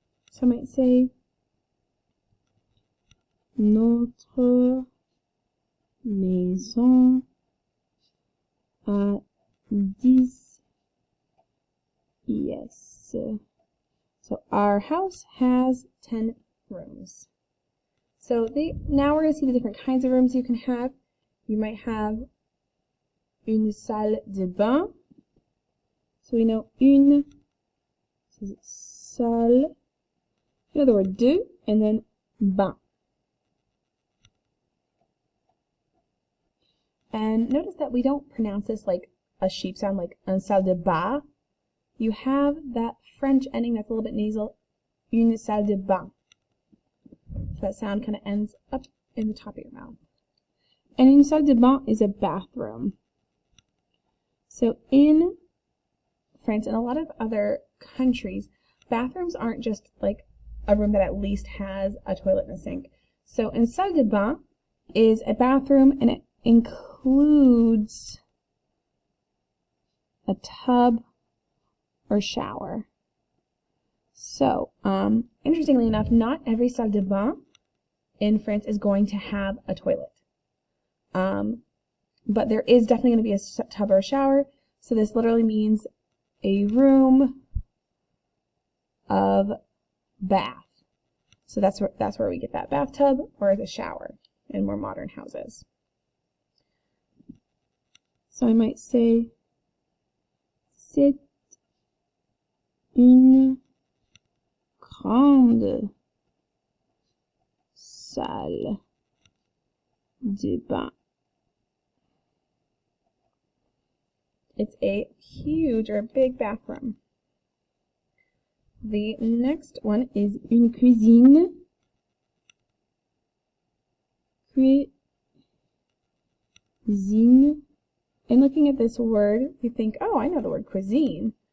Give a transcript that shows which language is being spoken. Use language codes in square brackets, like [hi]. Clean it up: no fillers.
[en] So I might say, [fr] notre maison a 10 pièces. [en] So our house has 10 rooms. So now we're going to see the different kinds of rooms you can have. You might have une salle de bain. So we know une, this is salle, you know the word deux, and then bain. And notice that we don't pronounce this like a sheep sound, like un salle de bain. You have that French ending that's a little bit nasal, une salle de bain. So that sound kind of ends up in the top of your mouth. And une salle de bain is a bathroom. So in France and a lot of other countries, bathrooms aren't just like a room that at least has a toilet and a sink. So une salle de bain is a bathroom, and it includes a tub or shower. So, interestingly enough, not every salle de bain in France is going to have a toilet. But there is definitely going to be a tub or a shower. So this literally means a room of bath. So that's where we get that bathtub or the shower in more modern houses. So I might say, [fr] c'est une grande salle de bain. [en] It's a huge or big bathroom. The next one is une cuisine. Cuisine. And looking at this word, you think, oh, I know the word cuisine.